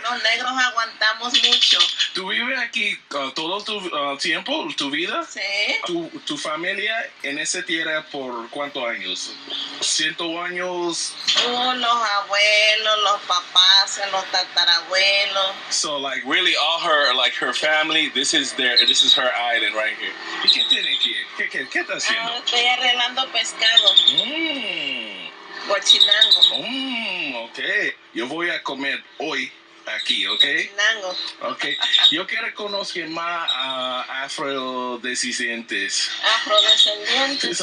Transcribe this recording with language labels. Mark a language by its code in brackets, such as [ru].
[es] Los negros aguantamos mucho. ¿Tú vives aquí todo tu tiempo, tu vida? Sí. ¿Tu familia en esa tierra por cuántos años? ¿100 años? Los abuelos, los papás, los tatarabuelos. [en] So, like, really, all her family, this is her island right here. [es] ¿Y qué tiene aquí? ¿Qué está haciendo? Estoy arreglando pescado. Guachinango. [en] Okay. [es] Yo voy a comer hoy aquí, ¿ok? Guachinango. [en] Okay. [es] Yo quiero conocer más afrodescendientes. Afrodescendientes.